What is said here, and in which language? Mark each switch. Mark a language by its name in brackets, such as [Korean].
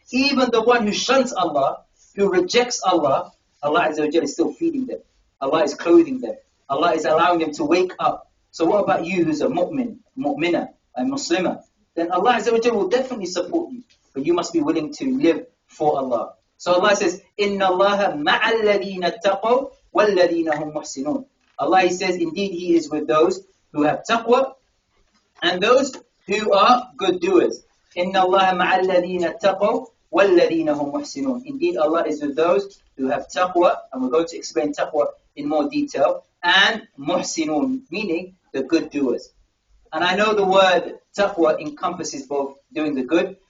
[English] Even the one who shuns Allah, who rejects Allah, Allah Azza wa Jal is still feeding them. Allah is clothing them. Allah is allowing them to wake up. So what about you who's a mu'minah, a Muslimah? Then Allah Azza wa Jal will definitely support you. But you must be willing to live for Allah. So Allah says, [Arabic] إِنَّ اللَّهَ مَعَ الَّذِينَ اتَّقَوْا وَالَّذِينَ هُمْ مُحْسِنُونَ. [English] Allah, He says, indeed He is with those who have taqwa and those who are good doers. [Arabic] إِنَّ اللَّهَ مَعَ الَّذِينَ اتَّقَوْا وَالَّذِينَ هُمْ مُحْسِنُونَ. [English] Indeed, Allah is with those who have taqwa, and we're going to explain taqwa in more detail, and muhsinun, meaning the good doers. And I know the word taqwa encompasses both doing the good,